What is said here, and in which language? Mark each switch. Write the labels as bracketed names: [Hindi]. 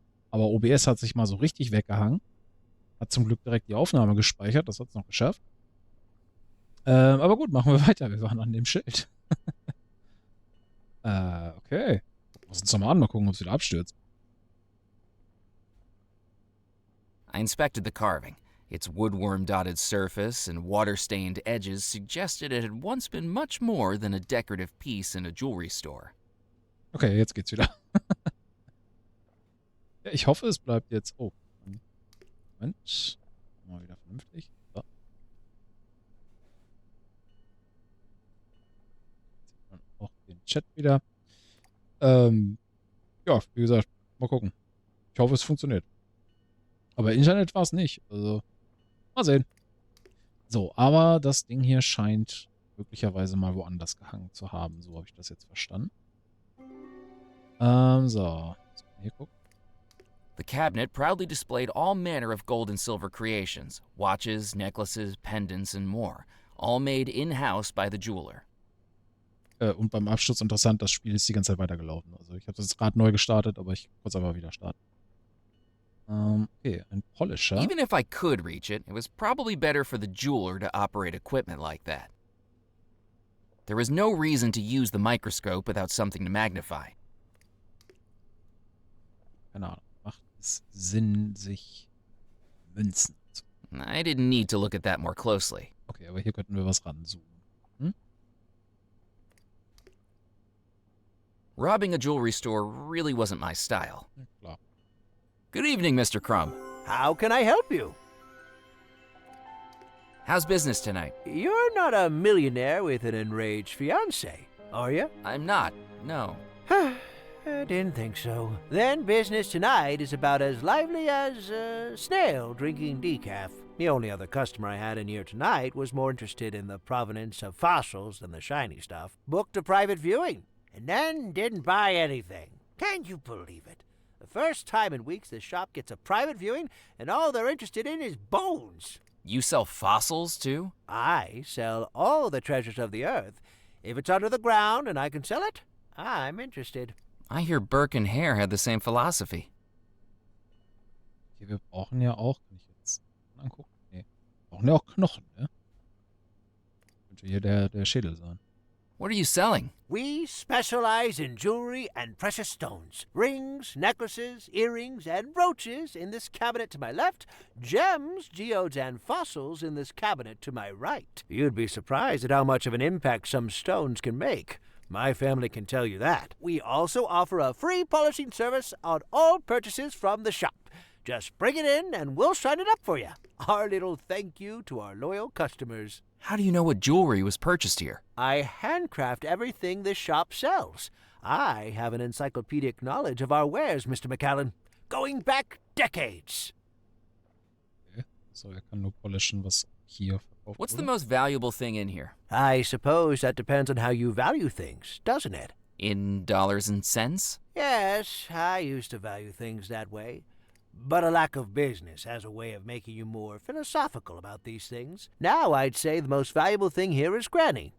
[German] Aber OBS hat sich mal so richtig weggehangen. Hat zum Glück direkt die Aufnahme gespeichert. Das hat es noch geschafft. Aber gut, machen wir weiter. Wir waren an dem Schild. Okay. Gucken wir uns nochmal an. Mal gucken, ob es wieder abstürzt. [English] I inspected the carving. Its woodworm-dotted surface and water-stained edges suggested it had once been much more than a decorative piece in a jewelry store. [German] Okay, jetzt geht's wieder. Ja, ich hoffe, es bleibt jetzt... Oh. Moment. Mal wieder vernünftig. So. Jetzt sieht man auch den Chat wieder. Ja, wie gesagt, mal gucken. Ich hoffe, es funktioniert. Aber Internet war es nicht. Also, mal sehen. So, aber das Ding hier scheint möglicherweise mal woanders gehangen zu haben. So habe ich das jetzt verstanden. So. Hier gucken. [English] The cabinet proudly displayed all manner of gold and silver creations, watches, necklaces, pendants, and more, all made in-house by the jeweler. [German] Und beim Absturz interessant, das Spiel ist die ganze Zeit weitergelaufen. Also ich habe das gerade neu gestartet, aber ich kurz einfach wieder starten. Okay, ein Polisher. [English] Even if I could reach it, it was probably better for the jeweler to operate equipment like that. There was no reason to use the microscope without something to magnify. [German] Keine Ahnung. Macht es Sinn, sich Münzen zu... [English] I didn't need to look at that more closely. [German] Okay, aber hier könnten wir was ranzoomen. Hm? [English] Robbing a jewelry store really wasn't my style. [German] Ja, klar. [English] Good evening, Mr. Crumb. How can I help you? How's business tonight? You're not a millionaire with an enraged fiancé, are you? I'm not, no. I didn't think so. Then business tonight is about as lively as a snail drinking decaf. The only other customer I had in here tonight was more interested in the provenance of fossils than the shiny stuff. Booked a private viewing, and then didn't buy anything. Can you believe it? The first time in weeks the shop gets a private viewing, and all they're interested in is bones. You sell fossils, too? I sell all the treasures of the earth. If it's under the ground and I can sell it, I'm interested. I hear Burke and Hare had the same philosophy. [German] Okay, wir brauchen ja auch, kann ich jetzt angucken? Nee. Wir brauchen ja auch Knochen, ne? Könnte hier der Schädel sein. [English] What are you selling? We specialize in jewelry and precious stones. Rings, necklaces, earrings, and brooches in this cabinet to my left. Gems, geodes, and fossils in this cabinet to my right. You'd be surprised at how much of an impact some stones can make. My family can tell you that. We also offer a free polishing service on all purchases from the shop. Just bring it in and we'll shine it up for you. Our little thank you to our loyal customers. How do you know what jewelry was purchased here? I handcraft everything this shop sells. I have an encyclopedic knowledge of our wares, Mr. McAllen, going back decades. Okay. [German] So, er kann nur polishen, was hier verkauft [English] What's [German] wurde. [English] the most valuable thing in here? I suppose that depends on how you value things, doesn't it? In dollars and cents? Yes, I used to value things that way. But a lack of business has a way of making you more philosophical about these things. Now I'd say the most valuable thing here is Granny.